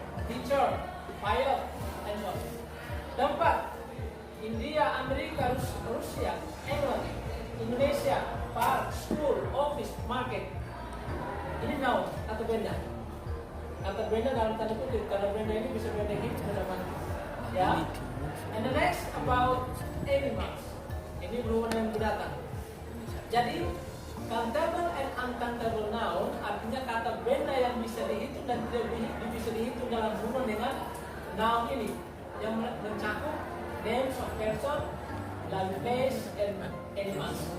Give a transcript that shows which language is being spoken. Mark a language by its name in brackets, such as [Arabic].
[English] Teacher, pilot, and so on. Tempat, India, Amerika, Rusia, England, Indonesia, park, school, office, market. [Indonesian] Ini noun, kata benda. Kata benda dalam tanda kutip, kalau benda ini bisa benda hidup, benda mati. Ya. [English] And the next about animals. [Indonesian] Ini berhubungan dengan binatang. Jadi, countable and uncountable noun artinya kata benda yang bisa dihitung dan tidak bisa dihitung dalam hubungan dengan noun ini yang mencakup [English] names of person, [Indonesian] lalu place, and animals.